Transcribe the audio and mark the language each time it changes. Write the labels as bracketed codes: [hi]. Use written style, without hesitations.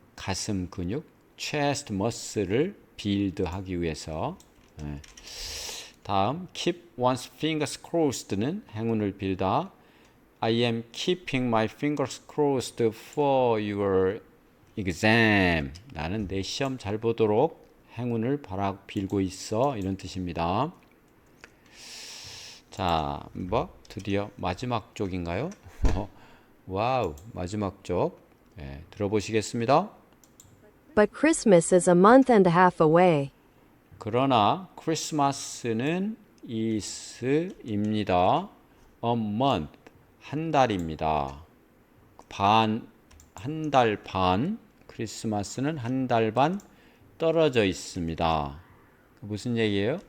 [ko] 가슴 근육 chest muscle를 build 하기 위해서 다음 keep one's fingers crossed는 행운을 빌다 [en] I am keeping my fingers crossed for your exam [ko] 나는 내 시험 잘 보도록 행운을 빌고 있어 이런 뜻입니다. 자, 드디어 마지막 쪽인가요? 와우, 마지막 쪽 들어보시겠습니다. [en] But Christmas is a month and a half away. [ko] 그러나 크리스마스는 is입니다. [en] a month [ko] 한 달입니다. 한 달 반 크리스마스는 한 달 반 떨어져 있습니다. 무슨 얘기예요?